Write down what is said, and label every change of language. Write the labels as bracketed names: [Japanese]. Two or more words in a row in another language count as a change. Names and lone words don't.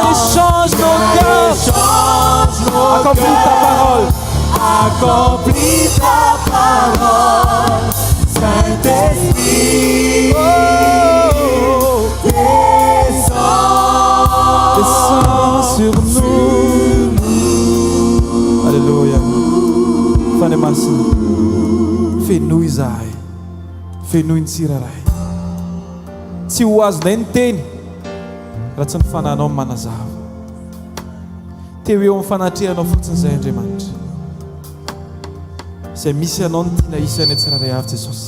[French] et change nos cœurs, accomplis ta parole, accomplis ta parole, Saint-Esprit, oh, descends sur nous. Alléluia. [Malagasy] Fanay masina, fenoy izahay, fenoy ny tsiraray, tsy ho azonay ny teny raha tsy ny fananao manazava. Teo eo amin'ny fanatrehanao fotsiny izay Andriamanitra, izay misy anao ny tiana isanay tsiraray avy Jesosy.